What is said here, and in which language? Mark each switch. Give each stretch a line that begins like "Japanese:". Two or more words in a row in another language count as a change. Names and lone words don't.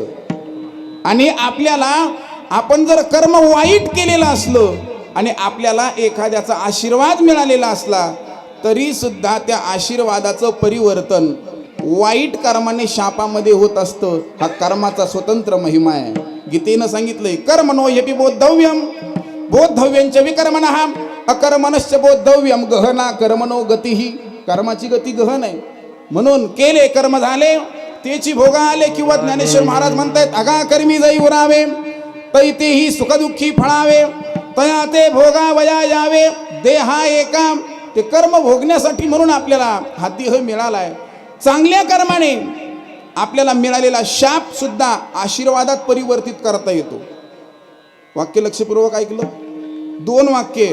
Marathi: आणि आपल्याला आपण जर कर्म वाईट केलेलं असलो आणि आपल्याला एखाद्याचा आशीर्वाद मिळालेला असला तरी सुद्धा त्या आशीर्वादाचं परिवर्तन वाईट कर्माने शापामध्ये होत असतं. हा कर्माचा स्वतंत्र महिमा आहे. गीतेनं सांगितलंय
Sanskrit: कर्मणो ह्यपि बोद्धव्यम बोद्धव्यंच विकर्मणः अकर्मणश्च बोद्धव्यम गहना कर्मणो गतिही.
Marathi: कर्माची गती गहन आहे. म्हणून केले कर्म झाले तेची भोगा आले, किंवा ज्ञानेश्वर महाराज म्हणतायत अगा कर्मी जाई उरावे तै तेही सुखदुःखी फळावे तया ते भोगा वया यावे. देहा एका, ते कर्म भोगण्यासाठी म्हणून आपल्याला हा देह मिळालाय. चांगल्या कर्माने आपल्याला मिळालेला शाप सुद्धा आशीर्वादात परिवर्तित करता येतो. वाक्य लक्षपूर्वक ऐकलं. 2 वाक्य.